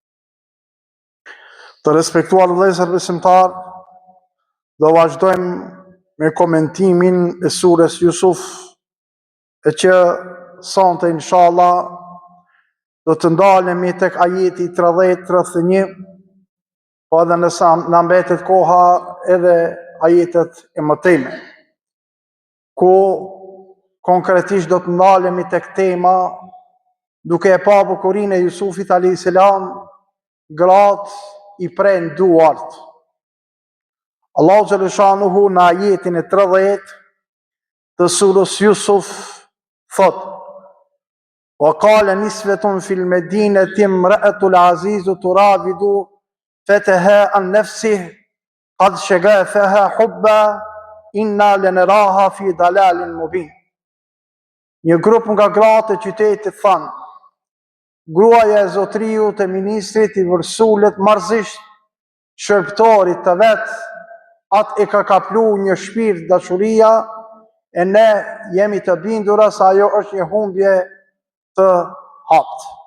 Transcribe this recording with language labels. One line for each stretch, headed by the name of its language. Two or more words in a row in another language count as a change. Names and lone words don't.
Albanian: Të respektuar vëllezër besimtar, do vazhdojmë me komentimin e surës Yusuf, e që sonte inshallah do të ndalemi tek ajeti 30-31, po edhe nësa në mbetet koha edhe ajetet e mëtejme, ku konkretisht do të ndalemi tek tema duke e pa bukurinë e Jusufit a.s. gratë i pren duart.
Arabic: الله جل شأنه
Albanian: në ajetin e 30 të surës Yusuf thot:
Arabic: "وقال نسوة في المدينة امرأت العزيز تراود فتها عن نفسه قد شغفها حبا إنا لنراها في ضلال مبين."
Albanian: Një grup nga gratë e qytetit thanë: gruaja e zotriut e ministrit i vërsullet marrëzisht shërptorit të vetë, atë e ka kaplu një shpirt dashuria, e ne jemi të bindura se ajo është një humbje të hapt.